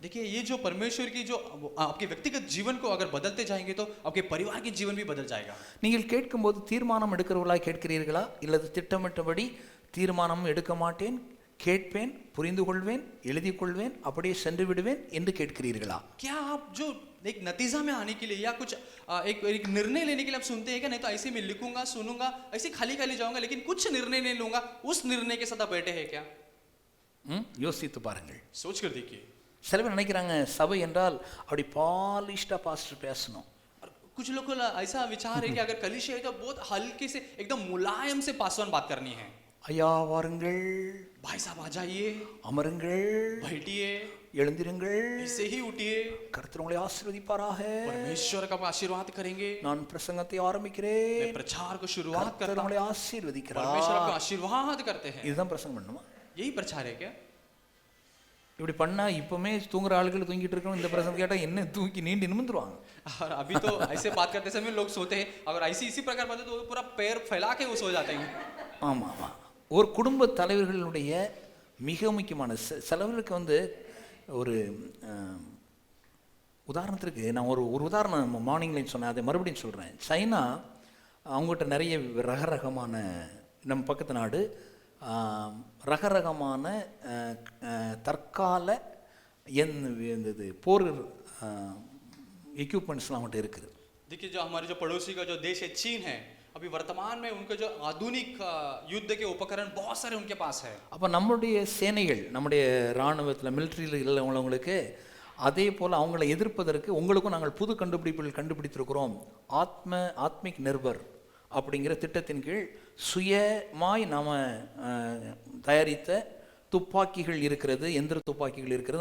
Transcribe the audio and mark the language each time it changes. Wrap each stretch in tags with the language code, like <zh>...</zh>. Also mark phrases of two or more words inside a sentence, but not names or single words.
<hi>देखिए, ये जो परमेश्वर की जो आपके व्यक्तिगत जीवन को अगर बदलते जाएंगे तो आपके परिवार के जीवन भी बदल जाएगा.</hi> <ta>நீங்கள் கேட்கும்போது தீர்மானம் எடுக்கிறவர்களாய் கேட்கிறீர்களா, இல்லது திட்டமிட்டபடி தீர்மானம் எடுக்க மாட்டேன், கேட்பேன், புரிந்து கொள்வேன், எழுதி கொள்வேன், அப்படியே சென்று விடுவேன் என்று கேட்கிறீர்களா?</ta> <hi>क्या आप जो एक नतीजा में आने के लिए या कुछ एक निर्णय लेने के लिए आप सुनते हैं क्या? नहीं तो ऐसे मैं लिखूंगा, सुनूंगा, ऐसे खाली जाऊंगा, लेकिन कुछ निर्णय नहीं लूंगा, उस निर्णय के साथ आप बैठे हैं क्या?</hi> <ta>யோசித்து பாருங்கள்.</ta> <hi>सोच कर देखिए.</hi> <ta>சில பேர் நினைக்கிறாங்க சபை என்றால் அப்படி பாலிஷ்டா பாஸ்டர் பேசணும்.</ta> <hi>कुछ लोग को ऐसा विचार है कि अगर कलीसिया है तो बहुत हल्के से एकदम मुलायम से पासवान बात करनी है.</hi> <ta>ஐயா வாருங்கள்,</ta> <hi>भाई साहब आ जाइए,</hi> <ta>அமருங்கள்,</ta> <hi>बैठिए,</hi> <ta>எழுந்திருங்கள்,</ta> <hi>ऐसे ही उठिए,</hi> <ta>கர்த்தர் உங்களை ஆசீர்வதிப்பாராக,</ta> <hi>परमेश्वर का आशीर्वाद करेंगे,</hi> <ta>நான் பிரசங்கத்தை ஆரம்பிக்கிறேன்,</ta> <hi>मैं प्रचार को शुरुआत</hi> <ta>கர்த்தர்</ta> <hi>करता हूं,</hi> <ta>உங்களை ஆசீர்வதிக்கிறார்.</ta> <hi>परमेश्वर आपको आशीर्वाद करते हैं.</hi> <ta>இதுதான் பிரசங்கம் பண்ணுமா?</ta> <hi>यही प्रचार है क्या?</hi> <ta>இப்படி பண்ணா இப்பவுமே தூங்குற ஆளுகள் தூங்கிட்டு இருக்கணும், இந்த பிரசங்கம் கேட்டா என்ன தூக்கி நீண்டு நிமிந்துருவாங்க.</ta> <hi>और अभी तो ऐसे बात करते समय लोग सोते हैं, अगर इसी प्रकार बात तो पूरा पैर फैला के वो सो जाते हैं.</hi> <ta>ஆமா ஆமா. ஒரு குடும்ப தலைவர்களுடைய மிக முக்கியமான சிலவருக்கு ஒரு உதாரணத்திற்கு நான் ஒரு உதாரணம் மார்னிங்லையும் சொன்னேன், அதை மறுபடியும் சொல்கிறேன். சைனா அவங்ககிட்ட நிறைய ரகரகமான, நம்ம பக்கத்து நாடு ரகரகமான தற்கால போர் எக்யூப்மெண்ட்ஸ்லாம் அவங்கள்ட்ட இருக்குது.</ta> <hi>देखिए जो हमारे जो पड़ोसी का जो देश है चीन है, अभी वर्तमान में उनके जो आधुनिक युद्ध के उपकरण बहुत सारे उनके पास है.</hi> <ta>அப்போ நம்முடைய சேனைகள், நம்முடைய இராணுவத்தில் மிலிட்ரியில் உள்ளவங்களுக்கு அதே போல் அவங்கள எதிர்ப்பதற்கு உங்களுக்கும் நாங்கள் புது கண்டுபிடிப்புகள் கண்டுபிடித்திருக்கிறோம்.</ta> <hi>आत्मिक निर्भर</hi> <ta>அப்படிங்கிற திட்டத்தின் கீழ் சுயமாய் நாம் தயாரித்த துப்பாக்கிகள் இருக்கிறது, எந்திர துப்பாக்கிகள் இருக்கிறது.</ta>